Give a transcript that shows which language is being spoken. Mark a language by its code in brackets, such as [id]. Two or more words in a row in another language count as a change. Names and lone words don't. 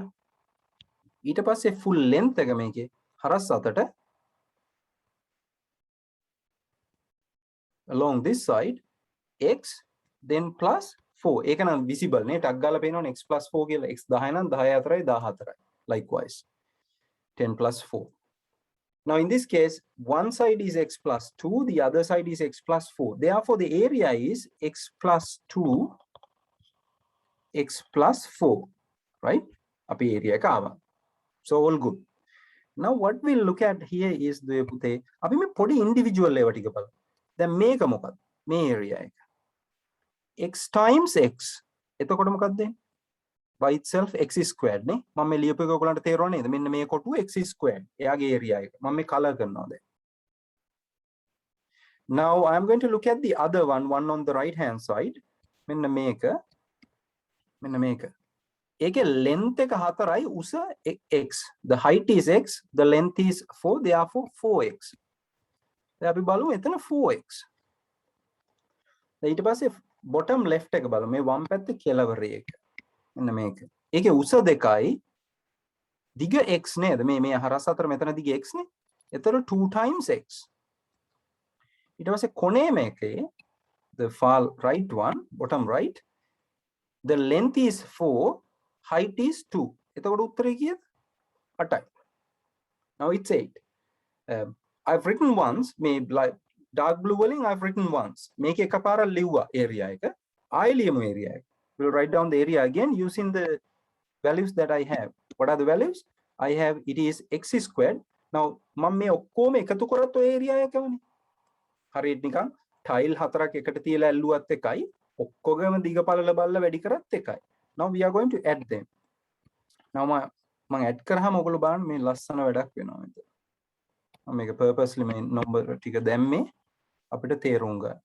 [si] ඊට පස්සේ full length එක මේකේ හරස් අතට [en] along this side [si] x then plus 4. ඒක නම් visible නේ ටක් ගාලා පේනවනේ x plus 4 කියලා. x 10 නම් 10 4යි 14යි. [en] Likewise 10 plus 4. Now in this case, one side is x plus 2, the other side is x plus 4. Therefore, the area is x plus 2, x plus 4, right? [si] Api area එක ආවා. [en] So all good. Now what we'll look at here is the [si] පුතේ අපි මේ පොඩි individual ඒවා ටික බලමු. දැන් මේක මොකක්ද? මේ area එක. x times x. එතකොට මොකක්ද දෙන්නේ? [en] By itself x is squared නේ. [si] මම මේ ලියපු එක ඔයගොල්ලන්ට තේරුණා නේද? මෙන්න මේ කොටුව [en] x is squared. [si] එයාගේ area එක. මම මේ color කරනවා දැන්. [en] Now I am going to look at the other one on the right hand side. [si] මෙන්න මේක. මෙන්න මේක. ඒකේ length එක 4යි උස x. [en] The height is x, the length is 4, therefore 4x. [si] දැන් අපි බලමු එතන 4x. දැන් ඊට පස්සේ [en] bottom left [si] එක බලමු. මේ වම් පැත්තේ කෙළවරේ එක. මෙන්න මේක. ඒකේ උස 2යි දිග x නේද? මේ හරස් අතර මෙතන දිග x නේ. එතකොට 2 times x. ඊට පස්සේ කොනේ මේකේ [en] the far right one, bottom right, the length is 4, height is 2. [si] එතකොට උත්තරේ කීයද? 8යි. [en] Now it's 8. I've written once, මේ dark blue වලින් I've written once. [si] මේක එකපාරක් ලිව්වා area එක. ආයෙ ලියමු area එක. [en] We'll write down the area again using the values that I have. What are the values? I have it is x squared. Now [si] මම මේ ඔක්කොම එකතු කරත් ඔය area එකමනේ. හරියට නිකන් tile හතරක් එකට තියලා ඇල්ලුවත් එකයි ඔක්කොගම දිග පළල බලලා වැඩි කරත් එකයි. [en] Now we are going to add them. [si] Now මම add කරාම ඔයගොල්ලෝ බලන්න මේ ලස්සන වැඩක් වෙනවා මෙතන. මම මේක purposely මේ number ටික දැම්මේ අපිට තේරුම් ගන්න.